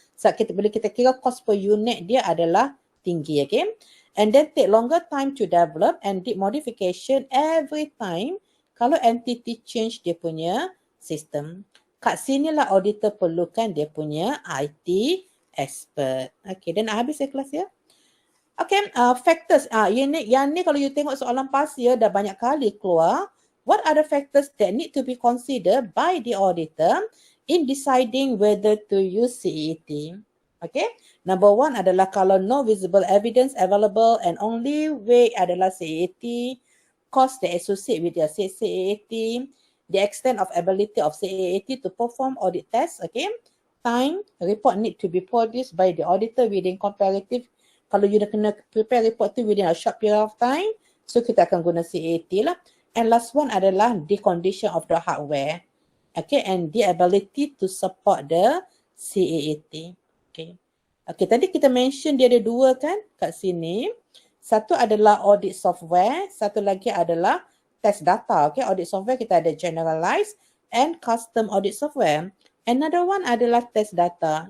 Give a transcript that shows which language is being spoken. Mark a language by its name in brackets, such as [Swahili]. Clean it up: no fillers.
[Malay] So bila kita kira cost per unit dia adalah tinggi. [English] Okay, and then take longer time to develop and did modification every time kalau entity change dia punya system. [Malay] Kat sinilah auditor perlukan dia punya IT expert. Okay, dan habis ya kelas ya. Okay, factors. Yang ni kalau you tengok soalan past year dah banyak kali keluar. [English] What are the factors that need to be considered by the auditor in deciding whether to use CET? Okay, number one adalah kalau no visible evidence available and only way adalah CET, cost that associate with the CET, the extent of ability of CET to perform audit tests. Okay, time, report need to be produced by the auditor within comparative. Kalau you dah kena prepare report tu within a short period of time, so [Malay] kita akan guna CAT lah. [English] And last one adalah the condition of the hardware. Okay, and the ability to support the CAT. [Malay] Okay. Okay, tadi kita mention dia ada dua kan kat sini. Satu adalah audit software, satu lagi adalah test data. [English] Okay, audit software kita ada generalized and custom audit software. Another one adalah test data.